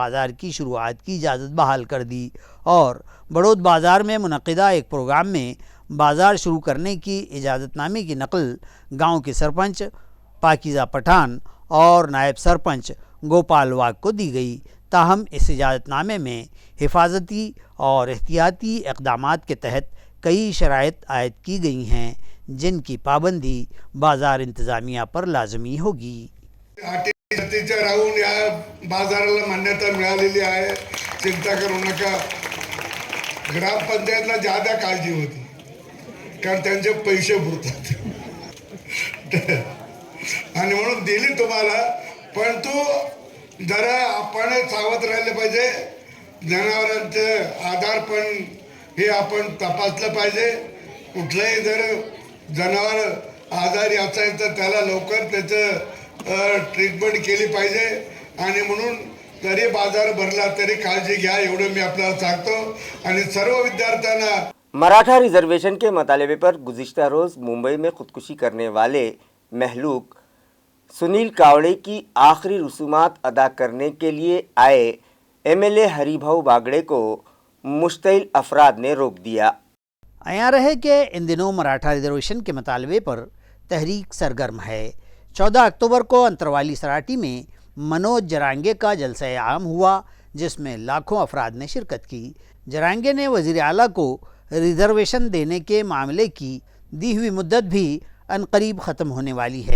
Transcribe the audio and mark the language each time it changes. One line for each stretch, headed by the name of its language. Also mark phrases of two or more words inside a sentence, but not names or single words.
Urdu: بازار کی شروعات کی اجازت بحال کر دی اور بڑود بازار میں منعقدہ ایک پروگرام میں بازار شروع کرنے کی اجازت نامے کی نقل گاؤں کے سرپنچ پاکیزہ پٹھان اور نائب سرپنچ گوپال واگ کو دی گئی، تاہم اس اجازت نامے میں حفاظتی اور احتیاطی اقدامات کے تحت کئی شرائط عائد کی گئی ہیں جن کی پابندی بازار انتظامیہ پر لازمی ہوگی۔
Marathi: राहून या बाजाराला मान्यता मिळालेली आहे, चिंता करू नका। ग्रामपंचायतला ज्यादा काळजी होती कारण त्यांचे पैसे बुडतात आणि म्हणून दिली तुम्हाला, परंतु जरा आपण सावध राहिले पाहिजे। जनावरांचे आधार पण हे आपण तपासलं पाहिजे। कुठलंही जर जनावर आजारी असेल तर त्याला लवकर त्याचं ट्रीटमेंट केली पाहिजे आणि म्हणून जरी बाजार भरला तरी काळजी घ्या, एवढं मी आपल्याला सांगतो। आणि सर्व विद्यार्थ्यांना
Urdu: مراٹھا ریزرویشن کے مطالبے پر گزشتہ روز ممبئی میں خودکشی کرنے والے مہلوک سنیل کاوڑے کی آخری رسومات ادا کرنے کے لیے آئے ایم ایل اے ہری بھاؤ باگڑے کو مشتعل افراد نے روک دیا. عیاں रहे کہ ان دنوں مراٹھا ریزرویشن کے مطالبے پر تحریک سرگرم ہے۔ 14 اکتوبر کو انتروالی سراٹی میں منوج جرانگے کا جلسہ عام ہوا جس میں لاکھوں افراد نے شرکت کی۔ جرانگے نے وزیر اعلیٰ کو ریزرویشن دینے کے معاملے کی دی ہوئی مدت بھی عنقریب ختم ہونے والی ہے۔